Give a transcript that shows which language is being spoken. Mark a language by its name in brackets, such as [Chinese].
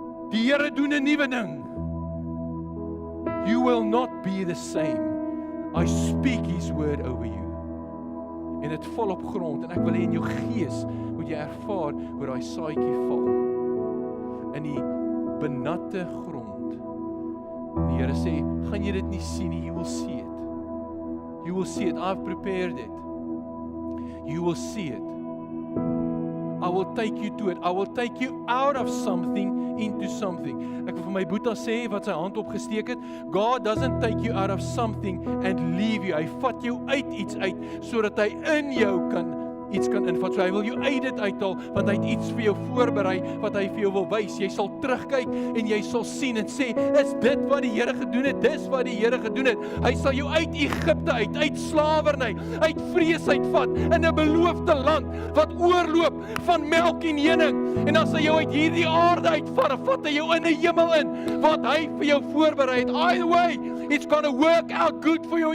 [Afrikaans] Die Here doen 'n nuwe ding. [English] You will not be the same. I speak His word over you. [Afrikaans] En dit val op grond en ek wil hê in jou gees moet jy ervaar hoe daai saadjie val in die benatte grond. En die Here sê, gaan jy dit nie sien nie, [English] you will see it. You will see it. I've prepared it. You will see it. I will take you to it. I will take you out of something into something. [Afrikaans] Ek wil vir my Boeta sê wat sy hand opgesteek het, [English] God doesn't take you out of something and leave you. [Afrikaans] Hy vat jou uit iets uit sodat hy in jou iets kan invat. So hy wil jou uit dit uithaal want hy het iets vir jou voorberei wat hy vir jou wil wys. Jy sal terugkyk en jy sal sien en sê, is dit wat die Here gedoen het? Dis wat die Here gedoen het. Hy sal jou uit Egipte uit slawerny, uit vrees uitvat in 'n beloofde land wat oorloop van melk en honing. En as hy jou uit hierdie aarde uitvat, vat hy jou in 'n hemel in wat hy vir jou voorberei het. [English] Either way, it's gonna work out good for you.